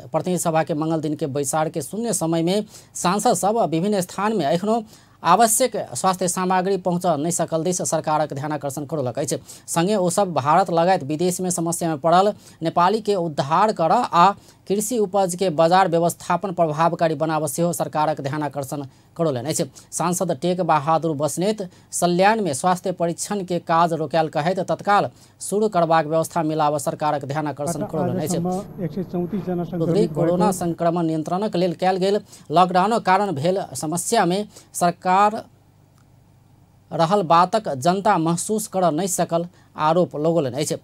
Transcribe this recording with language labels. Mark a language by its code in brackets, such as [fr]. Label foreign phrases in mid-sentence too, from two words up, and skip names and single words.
[mai] प्रतिनिधि सभा के मंगल दिन के बैसार के शून्य समय में सांसद सब विभिन्न स्थान में एखनो आवश्यक स्वास्थ्य सामग्री पहुँच नहीं सकल दिस सरकारक ध्यानाकर्षण करलक अछि। संगे ओ सब भारत लगायत विदेश में समस्या में पड़ल नेपाली के उद्धार कर आ कृषि उपज के बाजार व्यवस्थापन प्रभावकारी बनाब सेहो सरकारक ध्यानाकर्षण करौलनि अछि। सांसद टेक बहादुर बस्नेत सल्यान में स्वास्थ्य परीक्षण के काज रोकायल कहैत तत्काल शुरू करबाक व्यवस्था मिलाब सरकारक ध्यानाकर्षण करौलनि अछि। कोरोना संक्रमण नियंत्रणक लेल कयल गेल लॉकडाउनक कारण भेल समस्या में सरकार रहल बातक जनता महसूस कर नहीं सकल आरोप लगौलनि अछि।